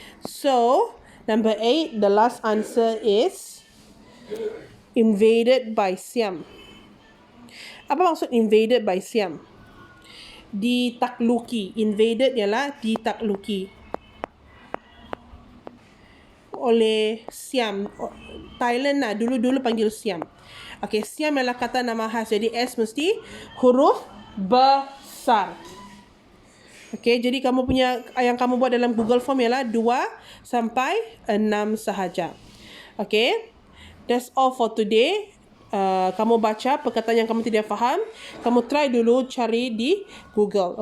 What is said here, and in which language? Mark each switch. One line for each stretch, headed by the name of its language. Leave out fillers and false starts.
English: So number 8, the last answer is invaded by Siam.
Malay: Apa maksud invaded by Siam? Ditakluki. Invaded ialah ditakluki oleh Siam. Thailand lah dulu panggil Siam. Okay, Siam ialah kata nama khas. Jadi S mesti huruf besar. Okay, jadi kamu punya yang kamu buat dalam Google Form ialah 2 sampai 6 sahaja.
English: Okay, that's all for today.
Malay: Kamu baca perkataan yang kamu tidak faham, kamu try dulu cari di Google.